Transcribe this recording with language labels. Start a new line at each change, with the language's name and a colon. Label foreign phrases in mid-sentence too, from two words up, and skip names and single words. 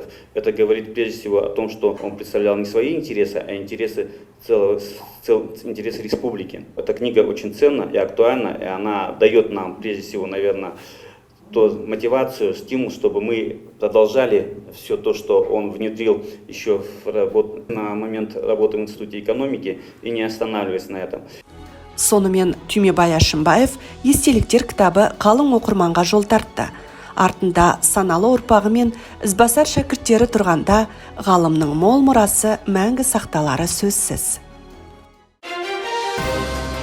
Russian: Это говорит прежде всего о том, что он представлял не свои интересы, а интересы интересы республики. Эта книга очень ценна и актуальна, и она дает нам прежде всего, наверное, мотивацию, стимул, чтобы мы продолжали все то, что он внедрил еще на момент работы в Институте экономики, и не останавливаясь на этом.
Kazakh: Сонымен Түймебай Әшімбаев естеліктер кітабы қалың оқырманға жол тартты. Артында саналы ұрпағы мен ізбасар шәкірттері тұрғанда ғалымның мол мұрасы мәңгі сақталары сөзсіз.